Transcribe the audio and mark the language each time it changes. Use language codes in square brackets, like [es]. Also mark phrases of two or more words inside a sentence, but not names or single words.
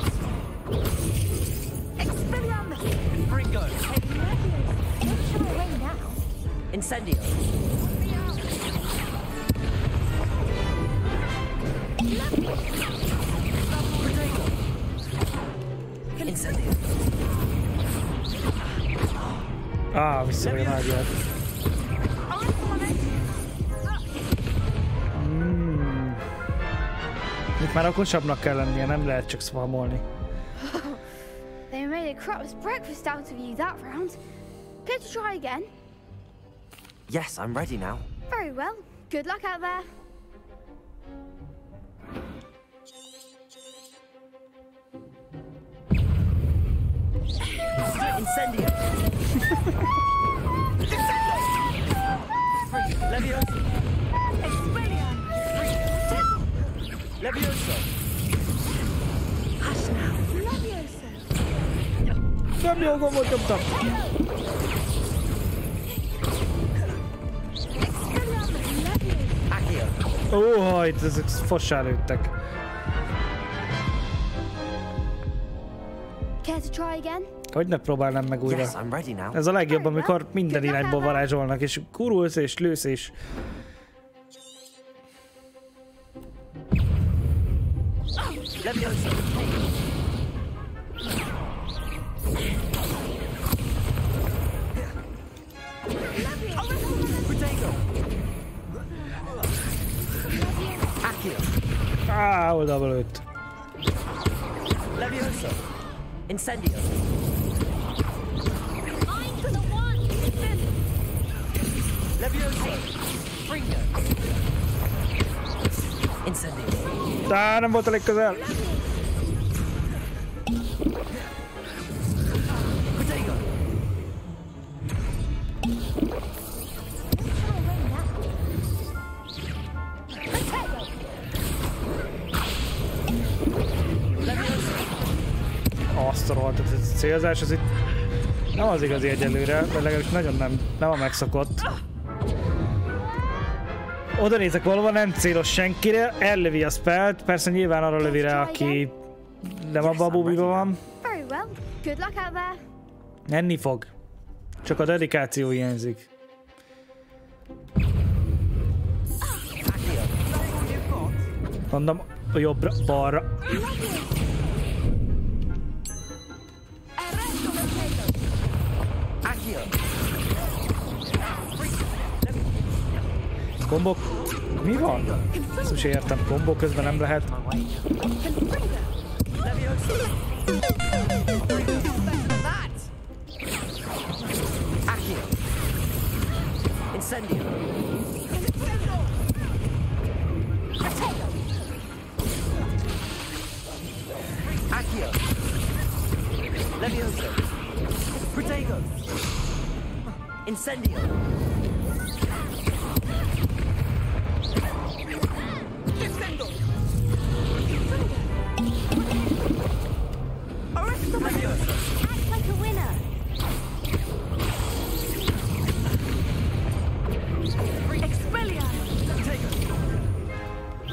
[hu] Expelliarmus. Bringo. Incendio. Incendio. Vissza a mágiát. Itt már okosabbnak kell lennie, nem lehet csak spamolni. [en] They made a crap's breakfast out of you that round. Care to try again? Yes, I'm ready now. Very well. Good luck out there. [hu] Incendio. Levioso. Levioso. [en] Hush now. Levioso. [hu] Nem jó gombot nyomtam. Óhajt, ezek fossá lőttek. [en] Care to try again? [hu] Hogy ne próbálnám meg újra. [en] Yes, I'm ready now. [hu] Ez a legjobb, amikor minden irányból varázsolnak, és kurulsz és lősz és... Levioso. Protego. Accio. Oldalba lőtt. Levioso. Incendio. Levioso. Bringo. Incendio. Nem volt elég közel. Protego. Azt a rohadt, ez a célzás, ez itt nem az igazi egyelőre, de legalábbis nagyon nem a megszokott. Oda nézek, valóban nem célos senkire, ellövi a spellt, persze nyilván arra lövi rá, aki nem abban a bubiban van. [en] Very well. Good luck out there. [hu] Enni fog. Csak a dedikáció hiányzik. Mondom, a jobbra, balra. Kombok? Mi van? Ezt is értem, kombó közben nem lehet. Incendio. Accio. Levioso. Protego. Incendio. Descendo. Levioso. [en] Act like a winner. [hu] Expelliarmus.